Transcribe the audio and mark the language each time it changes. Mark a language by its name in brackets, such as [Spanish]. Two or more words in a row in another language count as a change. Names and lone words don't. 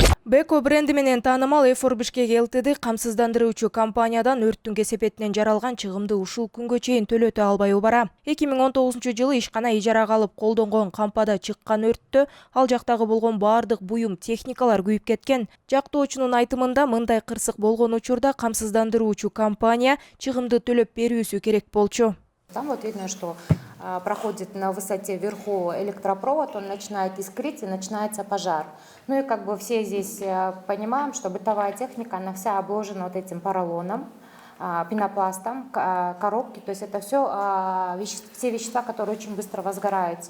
[Kyrgyz] Beko бренди менен таанымал Эфор Бишкек Ltd камсыздандыруучу компаниядан өрттүн кесепетинен жаралган чыгымды ушул күнгө чейин төлөтө албай убара. 2019-жылы ишкана ижарага алып колдонгон кампада чыккан өрттө ал жактагы болгон баардык буюм, техникалар күйүп кеткен. Жактоочунун айтымында мындай кырсык болгон учурда камсыздандыруучу компания чыгымды төлөп берүүсү керек болчу. [Russian] Там вот видно, что проходит на высоте вверху электропровод, он начинает искрить и начинается пожар. Ну и как бы все здесь понимаем, что бытовая техника, она вся обложена вот этим поролоном, пенопластом, коробки, то есть это все вещества, которые очень быстро возгораются.